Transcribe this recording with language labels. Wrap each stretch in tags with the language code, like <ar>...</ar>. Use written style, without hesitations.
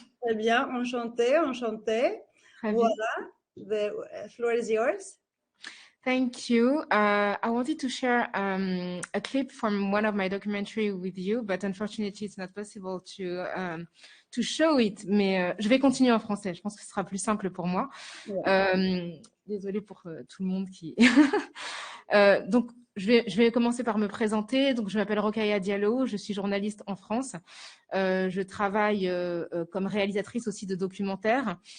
<fr>Très bien, enchantée, enchantée. Très bien.</fr> <en>Voilà. The floor is yours. Thank you. I wanted to share a clip from one of my documentary with you, but unfortunately it's not possible to show it.</en> <fr>Mais je vais continuer en français. Je pense que ce sera plus simple pour moi. Yeah. Désolée pour tout le monde qui. Donc, je vais commencer par me présenter. Donc, je m'appelle Rokhaya Diallo, je suis journaliste en France. Je travaille comme réalisatrice aussi de documentaires.</fr>